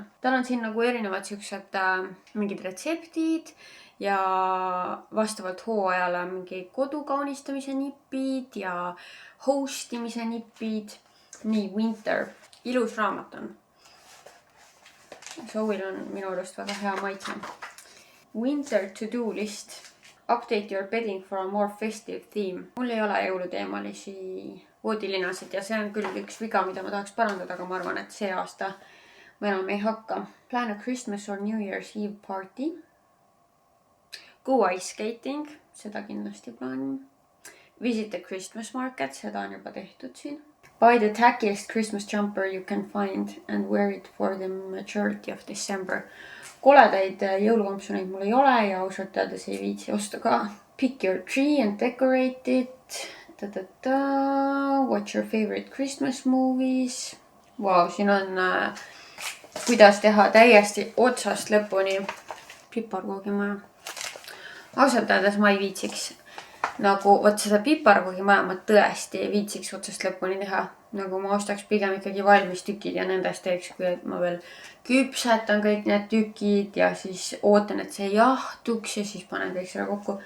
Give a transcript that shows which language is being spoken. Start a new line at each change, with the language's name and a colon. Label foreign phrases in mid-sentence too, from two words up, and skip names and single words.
Estonian: Tal on siin nagu erinevad siuksed mingid retseptid ja vastavalt hooajale mingi kodukaunistamise nipid ja hostimise nipid. Nii, Winter. Ilus raamat on. Zoe'l on minu arust väga hea maitse.
English: Winter to-do list. Update your bedding for a more festive theme.
Estonian: Mul ei ole jõuluteemalisi voodilinasid ja see on küll üks viga, mida ma tahaks parandada, aga ma arvan, et see aasta ma enam ei hakka.
English: Plan a Christmas or New Year's Eve party. Go ice skating.
Estonian: seda kindlasti plaanin.
English: Visit the Christmas market,
Estonian: seda on juba tehtud siin.
English: Buy the tackiest Christmas jumper you can find and wear it for the majority of December.
Estonian: Koledaid jõulukompsuneid mul ei ole ja ausalt öeldes ei viitsi osta ka.
English: Pick your tree and decorate it. Watch your favorite Christmas movies.
Estonian: Wow, siin on kuidas teha täiesti otsast lõpuni piparkoogimaja. Ausalt öeldes ma ei viitsiks. Nagu võt seda piparkoogimaja ma tõesti ei viitsiks otsast lõpuni teha. Nagu ma ostaks pigem ikkagi valmis tükid ja nendest teeks, kui et ma veel küpsetan kõik need tükid ja siis ootan, et see jahtuks ja siis panen kõik selle kokku.